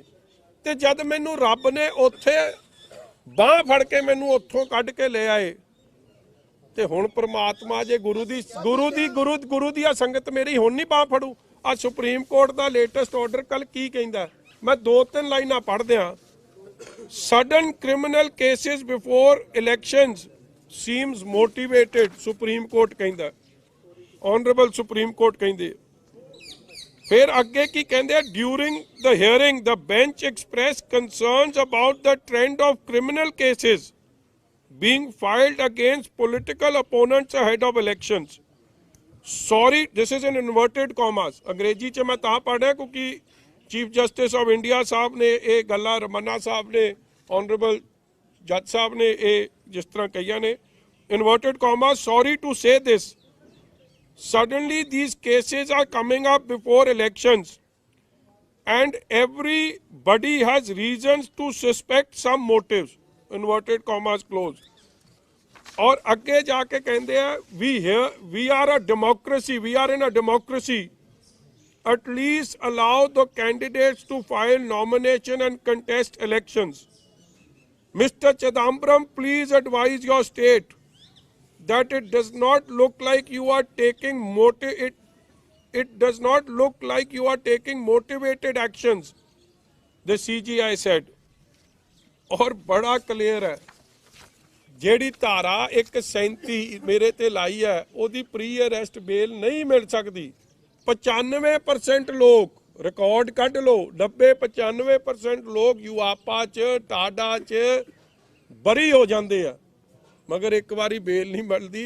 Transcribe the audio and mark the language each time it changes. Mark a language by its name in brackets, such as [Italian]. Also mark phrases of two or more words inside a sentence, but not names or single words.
[Punjabi] ਤੇ ਜਦ ਮੈਨੂੰ ਰੱਬ ਨੇ ਉੱਥੇ ਬਾਹ ਫੜ ਕੇ ਮੈਨੂੰ ਉੱਥੋਂ ਕੱਢ ਕੇ ਲੈ ਆਏ, ਤੇ ਹੁਣ ਪ੍ਰਮਾਤਮਾ ਜੇ ਗੁਰੂ ਦੀ ਸੰਗਤ ਮੇਰੀ ਹੁਣ ਨਹੀਂ ਬਾਹ ਫੜੂ। ਆ ਸੁਪਰੀਮ ਕੋਰਟ ਦਾ [English] latest order [Punjabi] ਕੱਲ ਕੀ ਕਹਿੰਦਾ, ਮੈਂ 2-3 ਲਾਈਨਾਂ ਪੜ੍ਹ ਦਿਆਂ। [English] Sudden criminal cases before elections seems motivated, Supreme Court ਕਹਿੰਦਾ, Honorable Supreme Court ਕਹਿੰਦੇ। [Punjabi] ਫਿਰ ਅੱਗੇ ਕੀ ਕਹਿੰਦੇ, [English] during the hearing the bench expressed concerns about the trend of criminal cases being filed against political opponents ahead of elections. Sorry, this is in inverted commas. [Punjabi] ਅੰਗਰੇਜ਼ੀ 'ਚ ਮੈਂ ਤਾਂ ਪੜ੍ਹਿਆ ਕਿਉਂਕਿ [English] Chief Justice of India [Punjabi] ਸਾਹਿਬ ਨੇ ਇਹ ਗੱਲਾਂ, ਰਮन्ना ਸਾਹਿਬ ਨੇ, [English] honorable judge [Punjabi] ਸਾਹਿਬ ਨੇ ਇਹ ਜਿਸ ਤਰ੍ਹਾਂ ਕਹੀਆਂ ਨੇ, [English] inverted comma, sorry to say this, suddenly these cases are coming up before elections and everybody has reasons to suspect some motives, inverted commas closed. [Hindi] और अगे जाके कहते हैं, [English] we are a democracy, we are in a democracy, at least allow the candidates to file nomination and contest elections. Mr. Chidambaram, please advise your state that it does not look like you are taking it does not look like you are taking motivated actions, the CGI said. [Hindi] और बड़ा क्लियर है, [Punjabi] ਜਿਹੜੀ ਧਾਰਾ 137 ਮੇਰੇ ਤੇ ਲਾਈ ਹੈ, ਉਹਦੀ [English] pre arrest bail [Punjabi] ਨਹੀਂ ਮਿਲ ਸਕਦੀ। 95% ਲੋਕ, ਰਿਕਾਰਡ ਕੱਢ ਲਓ, 90-95% ਲੋਕ ਯੂਆਪਾ 'ਚ, ਟਾਡਾ 'ਚ ਬਰੀ ਹੋ ਜਾਂਦੇ ਆ, ਮਗਰ ਇੱਕ ਵਾਰੀ ਬੇਲ ਨਹੀਂ ਮਿਲਦੀ।